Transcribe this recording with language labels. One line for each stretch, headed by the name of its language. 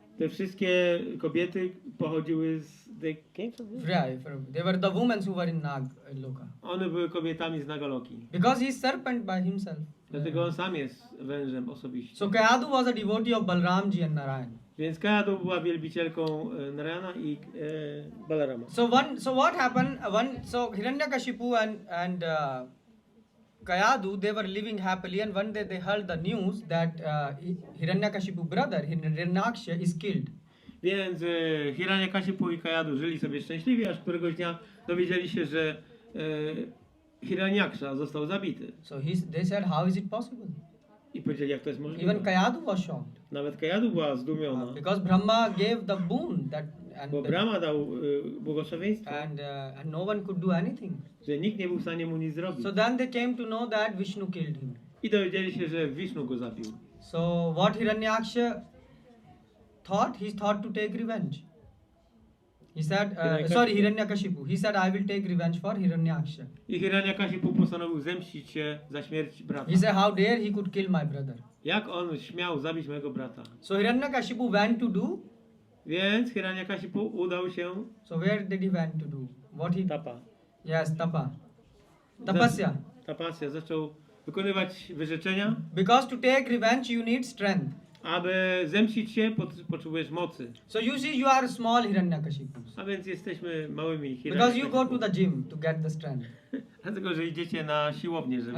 Polish: te wszystkie kobiety pochodziły z...
English: They came from there? Yeah, they were the women who were in Nag Loka.
Polish: One były kobietami z Nagaloki.
English: Because he is serpent by himself.
Polish: Dlatego on sam jest wężem osobiście.
English: So Kayadu was a devotee of Balramji and Narayan.
Polish: Więc Kayadu była wielbicielką Narayana i Balarama.
English: So what happened? So Hiranyakashipu and Kayadu, they were living happily, and one day they heard the news that Hiranyakashipu brother Hiranyaksha is killed.
Polish: Więc Hiranyakashipu i Kayadu żyli sobie szczęśliwie, aż któregoś dnia dowiedzieli się, że Hiranyaksha został zabity.
English: So they said, how is it possible?
Polish: I powiedzieli, jak to jest możliwe.
English: Even Kayadu was shocked.
Polish: Nawet Kayadu była zdumiona.
English: Because Brahma gave the boon
Polish: Bo Brahma dał błogosławieństwo.
English: And no one could do anything.
Polish: Że nikt nie był w stanie mu nic zrobić.
English: So then they came to know that Vishnu killed him.
Polish: I dowiedzieli się, że Vishnu go zabił.
English: So what Hiranyaksha thought? He thought to take revenge. He said, Hiranyakashipu. He said, I will take revenge for Hiranyaksha.
Polish: I Hiranyakashipu postanowił zemścić się za śmierć brata.
English: He said, how dare he could kill my brother.
Polish: Jak on śmiał zabić mojego brata?
English: So Hiranyakashipu went to do.
Polish: Więc Hiranyakashipu udał się.
English: So where did he went to do? What he?
Sanskrit: Tapa.
English: Yes, tapa. Tapasya.
Sanskrit: Tapasya.
Polish: Zaczął wykonywać wyrzeczenia.
English: Because to take revenge you need strength.
Polish: Aby zemścić się, potrzebujesz mocy.
English: So you see, you are small Hiranyakashipu.
Polish: A więc jesteśmy małymi
English: Because you go to the gym to get the strength.
Polish: Dlatego, że idziecie na siłownię, żeby...